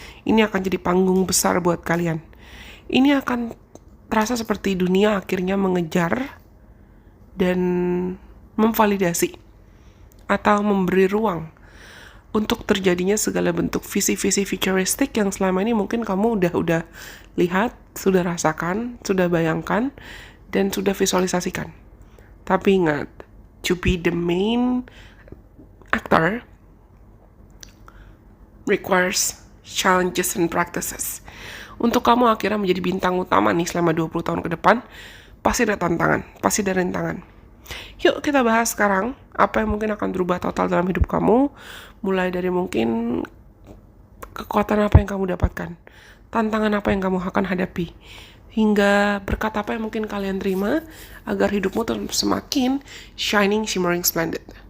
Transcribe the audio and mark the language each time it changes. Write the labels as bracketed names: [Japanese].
[Indonesian] Ini akan jadi panggung besar buat kalian. Ini akan terasa seperti dunia akhirnya mengejar dan memvalidasi atau memberi ruang untuk terjadinya segala bentuk visi-visi futuristik yang selama ini mungkin kamu udah lihat, sudah rasakan, sudah bayangkan, dan sudah visualisasikan. Tapi ingat, [English] to be the main actor requires challenges and practices. [Indonesian] Untuk kamu akhirnya menjadi bintang utama nih selama 20 tahun ke depan, pasti ada tantangan, pasti ada rintangan. Yuk kita bahas sekarang apa yang mungkin akan berubah total dalam hidup kamu, mulai dari mungkin kekuatan apa yang kamu dapatkan, tantangan apa yang kamu akan hadapi, hingga berkat apa yang mungkin kalian terima agar hidupmu terus semakin [English] shining, shimmering, splendid.